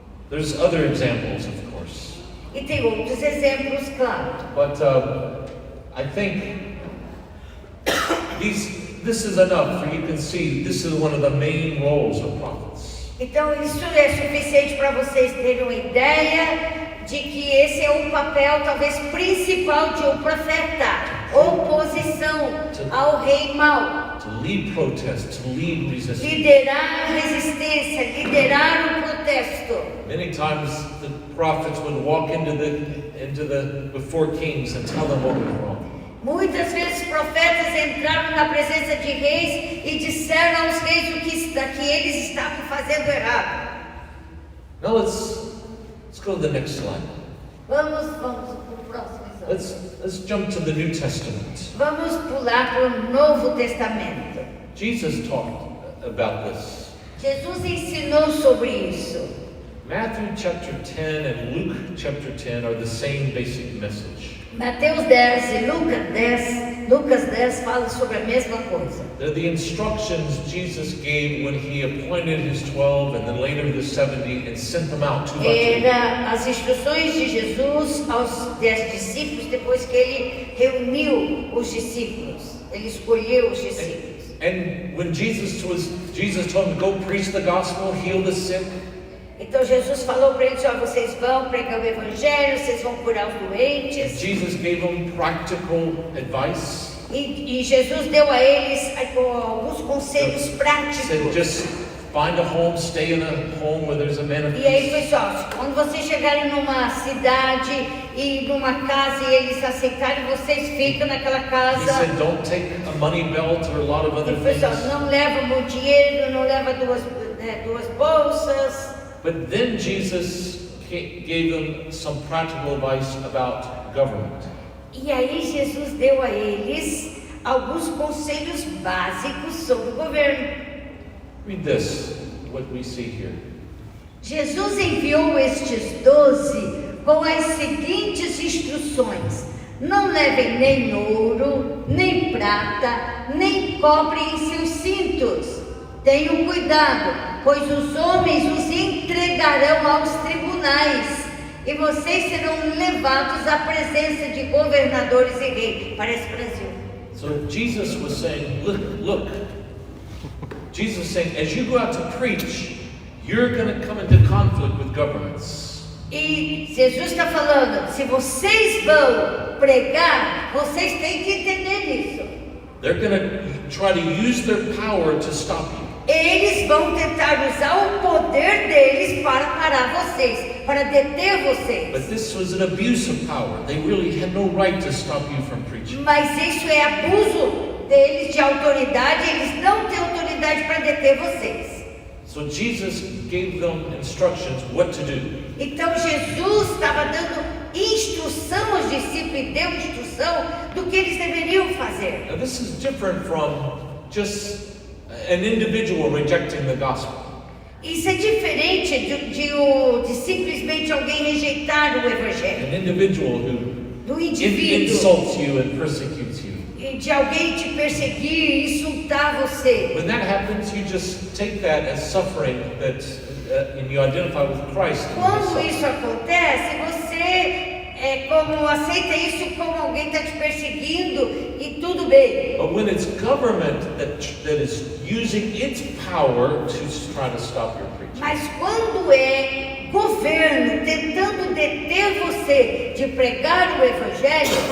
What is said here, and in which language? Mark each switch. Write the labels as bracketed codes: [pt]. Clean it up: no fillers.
[en] There's other examples, of course. [pt] E tem outros exemplos, claro. [en] But I think this is enough for you can see this is one of the main roles of prophets. [pt] Então isso é suficiente para vocês terem uma ideia de que esse é o papel talvez principal de um profeta. Oposição ao rei mau. [en] To lead protest, to lead resistance. [pt] Liderar a resistência, liderar o protesto. [en] Many times the prophets would walk into the before kings and tell them what was wrong. [pt] Muitas vezes profetas entraram na presença de reis e disseram aos reis o que eles estavam fazendo errado. [en] Now let's go to the next slide. [pt] Vamos para o próximo slide. [en] Let's jump to the New Testament. [pt] Vamos pular para o Novo Testamento. [en] Jesus talked about this. [pt] Jesus ensinou sobre isso. [en] Matthew chapter 10 and Luke chapter 10 are the same basic message. [pt] Mateus 10 e Lucas 10 falam sobre a mesma coisa. [en] They're the instructions Jesus gave when he appointed his 12 and then later the 70 and sent them out two by two. [pt] Era as instruções de Jesus aos 10 discípulos depois que ele reuniu os discípulos. Ele escolheu os discípulos. [en] And when Jesus told them to go preach the gospel, heal the sick. [pt] Então Jesus falou para eles: vocês vão pregar o evangelho, vocês vão curar os doentes. [en] Jesus gave them practical advice. [pt] E Jesus deu a eles alguns conselhos práticos. [en] Said, just find a home, stay in a home where there's a man of peace. [pt] E aí, pessoal, quando vocês chegarem numa cidade e numa casa e eles aceitarem, vocês ficam naquela casa. [en] He said, don't take a money belt or a lot of other things. [pt] Pessoal, não leva muito dinheiro, não leva duas bolsas. [en] But then Jesus gave them some practical advice about government. [pt] E aí Jesus deu a eles alguns conselhos básicos sobre o governo. [en] Read this, what we see here. [pt] Jesus enviou estes 12 com as seguintes instruções: não levem nem ouro, nem prata, nem cobre em seus cintos. Tenham cuidado, pois os homens os entregarão aos tribunais e vocês serão levados à presença de governadores e reis. Parece Brasil. [en] So Jesus was saying, look. Jesus was saying, as you go out to preach, you're going to come into conflict with governments. [pt] E Jesus está falando, se vocês vão pregar, vocês têm que entender isso. [en] They're going to try to use their power to stop you. [pt] Eles vão tentar usar o poder deles para parar vocês, para deter vocês. [en] But this was an abuse of power. They really had no right to stop you from preaching. [pt] Mas isso é abuso deles de autoridade, eles não têm autoridade para deter vocês. [en] So Jesus gave them instructions what to do. [pt] Então Jesus estava dando instrução aos discípulos e deu instrução do que eles deveriam fazer. [en] Now this is different from just an individual rejecting the gospel. [pt] Isso é diferente de simplesmente alguém rejeitar o evangelho. [en] An individual who [pt] Do indivíduo. [en] insults you and persecutes you. [pt] E de alguém te perseguir, insultar você. [en] When that happens, you just take that as suffering that and you identify with Christ. [pt] Quando isso acontece, você como aceita isso como alguém está te perseguindo e tudo bem. [en] But when it's government that is using its power to try to stop your preaching. [pt] Mas quando é governo tentando deter você de pregar o evangelho,